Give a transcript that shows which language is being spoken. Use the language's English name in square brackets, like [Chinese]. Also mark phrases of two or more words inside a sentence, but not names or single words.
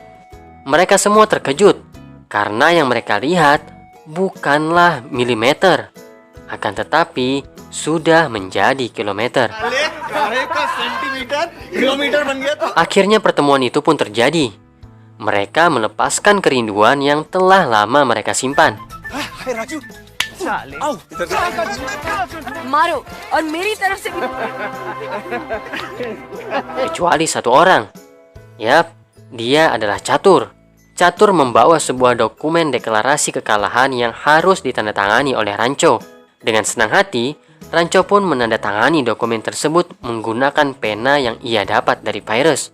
[Indonesian] Mereka semua terkejut karena yang mereka lihat bukanlah milimeter, akan tetapi sudah menjadi kilometer. Akhirnya pertemuan itu pun terjadi. Mereka melepaskan kerinduan yang telah lama mereka simpan. [Hindi] मारो और मेरी तरफ से भी [Indonesian] Kecuali satu orang. Yap, dia adalah Catur. Catur membawa sebuah dokumen deklarasi kekalahan yang harus ditandatangani oleh Rancho. Dengan senang hati, Rancho pun menandatangani dokumen tersebut menggunakan pena yang ia dapat dari Virus.